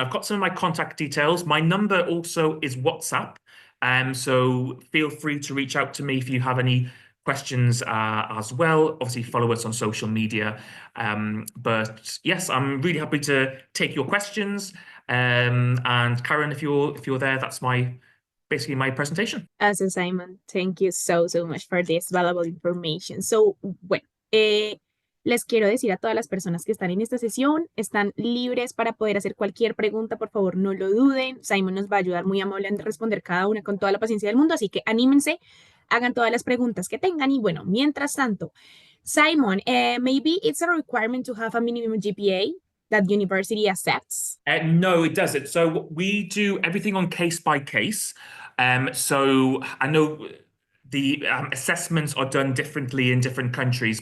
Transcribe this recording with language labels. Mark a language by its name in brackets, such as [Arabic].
[English] I've got some of my contact details. My number also is WhatsApp, so feel free to reach out to me if you have any questions as well. Obviously, follow us on social media. But yes, I'm really happy to take your questions. And Karen, if you're there, that's basically my presentation. Awesome, Simon. Thank you so much for this valuable information. [Spanish] So, bueno, les quiero decir a todas las personas que están en esta sesión, están libres para poder hacer cualquier pregunta, por favor, no lo duden. Simon nos va a ayudar muy amable a responder cada una con toda la paciencia del mundo, así que anímense, hagan todas las preguntas que tengan. Y bueno, mientras tanto, [English] Simon, maybe it's a requirement to have a minimum GPA that university accepts? No, it doesn't. So we do everything on case by case. So I know the assessments are done differently in different countries.